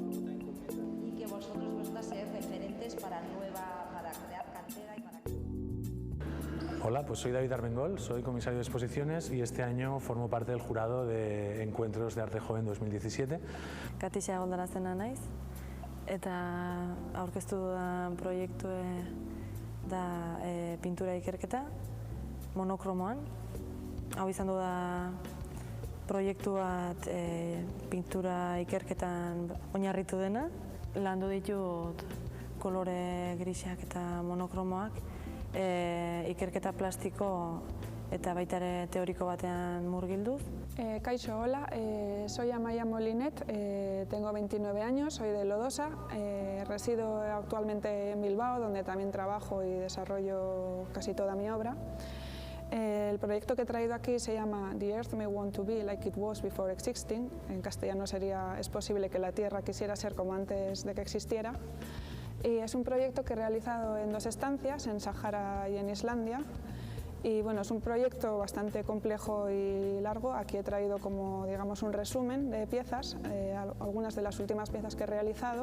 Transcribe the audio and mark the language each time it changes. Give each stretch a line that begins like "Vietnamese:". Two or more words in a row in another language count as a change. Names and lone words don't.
Spanish: y que vosotras seáis referentes para crear cantera y para... Hola, pues soy David Armengol, soy comisario de exposiciones y este año formo parte del jurado de Encuentros de Arte Joven 2017.
Basque: Katixa Goldarazena naiz eta aurkeztu dudan proiektu da pintura ikerketa monokromoan. Hau izan du da proiektu bat pintura ikerketan oinarritu dena. Landu ditut kolore grisak eta monokromoak ikerketa plastiko eta baita ere teoriko batean murgilduz.
Spanish: Kaixo, hola, soy Amaya Molinet, tengo 29 años, soy de Lodosa, resido actualmente en Bilbao, donde también trabajo y desarrollo casi toda mi obra. El proyecto que he traído aquí se llama The Earth May Want to Be Like It Was Before Existing. En castellano sería Es posible que la Tierra quisiera ser como antes de que existiera. Y es un proyecto que he realizado en 2 estancias, en Sáhara y en Islandia. Y bueno, es un proyecto bastante complejo y largo. Aquí he traído como, digamos, un resumen de piezas, algunas de las últimas piezas que he realizado.